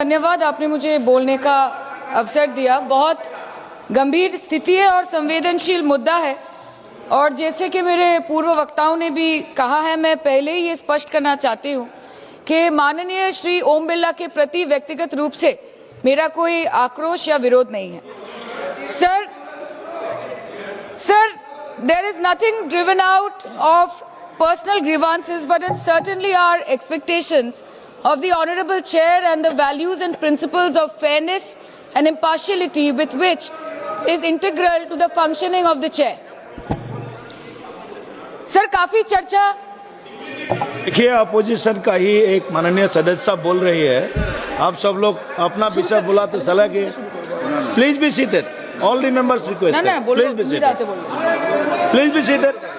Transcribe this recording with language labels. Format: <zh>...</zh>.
<hi>धन्यवाद, आपने मुझे बोलने का अवसर दिया। बहुत गंभीर स्थिति है और संवेदनशील मुद्दा है, और जैसे कि मेरे पूर्व वक्ताओं ने भी कहा है, मैं पहले ही ये स्पष्ट करना चाहती हूँ कि माननीय श्री ओम बिरला के प्रति व्यक्तिगत रूप से मेरा कोई आक्रोश या विरोध नहीं है।</hi> <en>Sir, there is nothing driven out of personal grievances, but it's certainly our expectations of the Honorable Chair and the values and principles of fairness and impartiality with which is integral to the functioning of the Chair.</en> <hi>Sir, काफी चर्चा। देखिए, opposition का ही एक माननीय सदस्य बोल रही है, आप सब लोग अपना विषय बुलाते सलाह की।</hi> <en>Please be seated, all the members request, please be seated, please be seated.</en>